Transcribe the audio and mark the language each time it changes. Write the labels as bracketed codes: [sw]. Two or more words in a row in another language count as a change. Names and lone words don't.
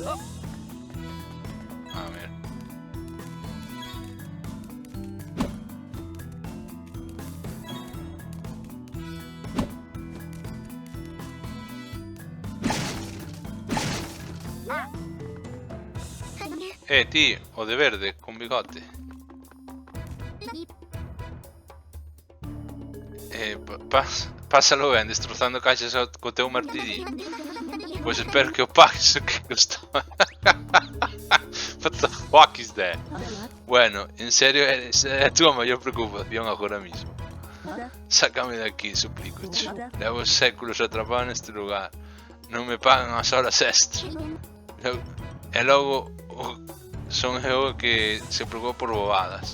[gl] Ah, mira. Ti, o de verde, con bigote. Pásalo ben, destrozando caixas co teu martillo. Pois espero que o pagues o que costaba. [en] What the fuck is that? [gl] Bueno, en serio, é a tua maior preocupación agora mismo. Sácame de aquí, suplico-te. Levo séculos atrapado neste lugar. Non me pagan as horas extras. E logo son eu que se preocupa por bobadas.